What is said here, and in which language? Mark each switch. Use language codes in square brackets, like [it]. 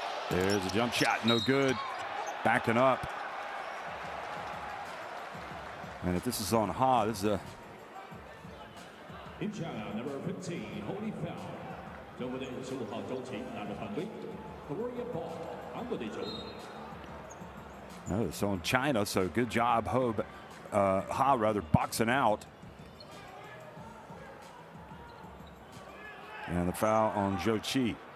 [en] There's a jump shot, no good. Backing up. And if this is on Ha, this is a... In China, number 15, holding foul. [zh] 中国队15号周琦拿着犯规 ， [en] Korea ball， [zh] 韩国队球。 [en] No, so in China, so good job, Ha rather, boxing out. And the foul on Zhou Chi.